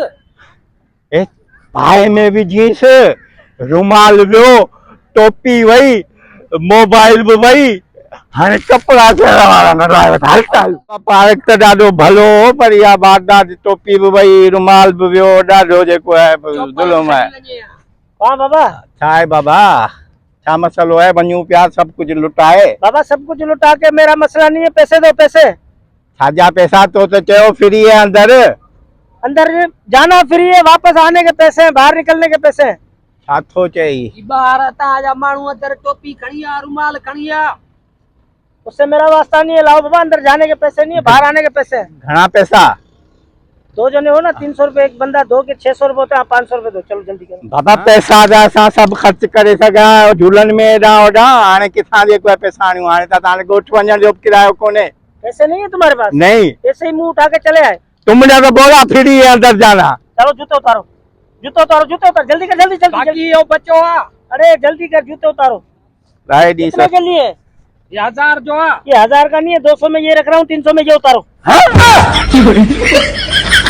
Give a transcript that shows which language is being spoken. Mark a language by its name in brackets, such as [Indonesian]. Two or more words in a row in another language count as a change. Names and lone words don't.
[Sindhi] ए पाए में विझीसि, रुमाल वियो, टोपी वई, मोबाइल भी वई, हाणे कपड़ा वारा न हल। पार्क त ॾाढो भलो हो, पर इहा वारदात, टोपी भी वई, रुमाल भी वियो, ॾाढो जेको आहे ज़ुल्म आहे। वाह बाबा। छा आहे बाबा, छा मसलो है? वञूं पिया सब कुछ लुटाए। [Urdu] بابا سب کچھ لٹا کے، میرا مسئلہ نہیں ہے، پیسے دو پیسے. [Sindhi] छाजा पैसा? तो चयो फ्री है अंदर। [Urdu] اندر جانا فری ہے، واپس آنے کے پیسے ہیں، باہر نکلنے کے پیسے ہیں. [Sindhi] छा थो चई? बाहर ताजा माण्हू अंदर टोपी खणी आ, रुमाल खणी आ, [Urdu] اس سے میرا واسطہ نہیں ہے. لاؤ بابا، اندر جانے کے پیسے نہیں ہے، باہر آنے کے پیسے. [Sindhi] घना पैसा? 2 जने हो ना, [Urdu] 300 روپے ایک بندہ، 2 کے 600 روپے ہوتے ہیں، 500 روپے دو. چلو جلدی کرو [Sindhi] बाबा, पैसा असां सब खर्च करे सघां, झूलन में एॾां ओॾां, हाणे किथां जेको आहे पैसा आणियूं? हाणे त तव्हां ॻोठ वञण जो किरायो कोन्हे। [Urdu] پیسے نہیں ہے تمہارے پاس? नहीं। ایسے ہی منہ اٹھا کے چلے آئے. تم نے تو بولا فری ہے اندر جانا. چلو جوتے اتارو، جوتے اتارو، جوتے اتارو، جلدی کر، جلدی جلدی. یہ بچو آ، ارے جلدی کر، جوتے اتارو. राय दी کتنے کے لیے? یہ 1000 جو ہے، یہ 1000 کا نہیں ہے، 200 میں یہ رکھ رہا ہوں، 300 میں یہ اتارو.